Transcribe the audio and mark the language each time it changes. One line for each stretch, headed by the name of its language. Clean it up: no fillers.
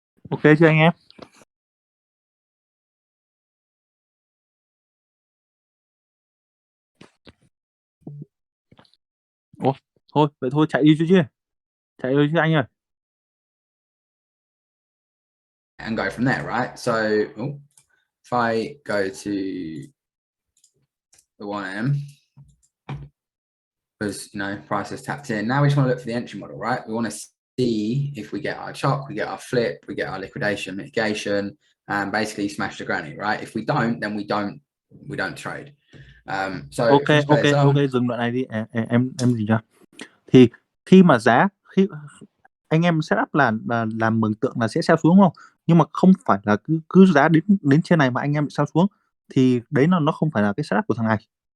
Vietnamese: Ok chưa anh em? Ủa, vậy thôi chạy đi chứ chạy đi chứ anh ơi.
English: And go from there, right? So if I go to the 1M, because price is tapped in. Now we just want to look for the entry model, right? We want to see if we get our chop, we get our flip, we get our liquidation, mitigation, and basically smash the granny, right? If we don't, then we don't trade. So
Vietnamese: ok, dừng đoạn này đi. Em gì nhá? Thì khi mà khi anh em setup là làm mường tượng là sẽ sell xuống, đúng không? Nhưng mà không phải là cứ giá đến trên này mà anh em bị sell xuống, thì đấy nó không phải là cái setup của thằng này.